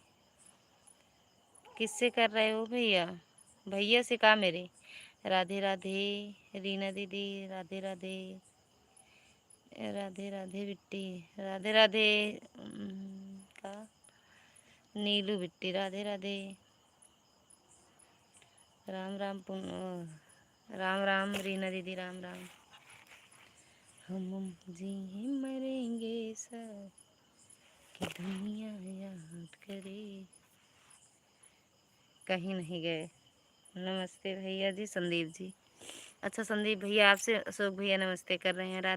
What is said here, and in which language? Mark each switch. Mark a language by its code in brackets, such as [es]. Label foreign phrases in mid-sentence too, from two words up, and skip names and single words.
[hi] किससे कर रहे हो भैया। भैया से कहा मेरे। राधे राधे रीना दीदी राधे राधे। राधे राधे बिट्टी राधे राधे। का नीलू बिट्टी राधे राधे। राम राम राम राम रीना दीदी राम राम। हम जी मरेंगे सब कि दुनिया याद करे। कहीं नहीं गए। नमस्ते भैया जी संदीप जी। अच्छा संदीप भैया आपसे अशोक भैया नमस्ते कर रहे हैं।